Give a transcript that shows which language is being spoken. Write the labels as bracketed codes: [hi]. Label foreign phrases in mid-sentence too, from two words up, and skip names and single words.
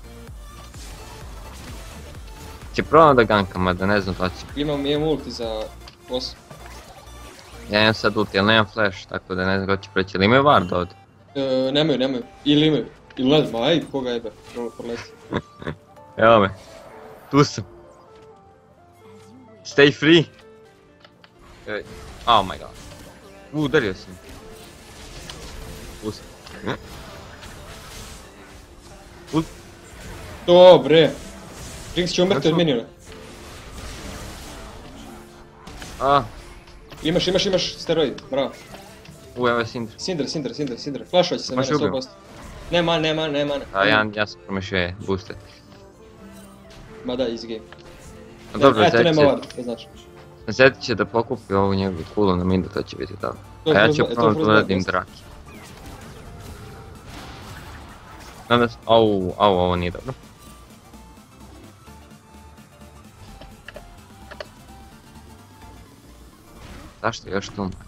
[sr] Će probam da gankam, a da ne znam da će. Imam ulti za 8. Ja imam sad ulti, ali nemam flash, tako da ne znam kako će preći. Ali imaju ward ovdje? Nemaju. Ili imaju. Ili ne znam, aj, koga jebe, proleti. Evo me. Tu sam. [en] Stay free. Oh my god. [sr] Udario sam. Pusti. Dobre. Jinx će umrti od miniona. A, Imaš steroid, bravo. evo je Sindra. Sindra. Flašovat će se Možeš mene ubio? 100%. Nema. A ja sam promašio je boosted. Ma da, [en] easy game. [sr] A dobro, Eto, nema vada, to znači. Zed će da pokupi ovu njegovu kulu na midu, to će biti dobro. To A je ja kroz- ću to je probati kroz da uradim dva draki. Nadam se, ovo nije dobro. Zašto još tu?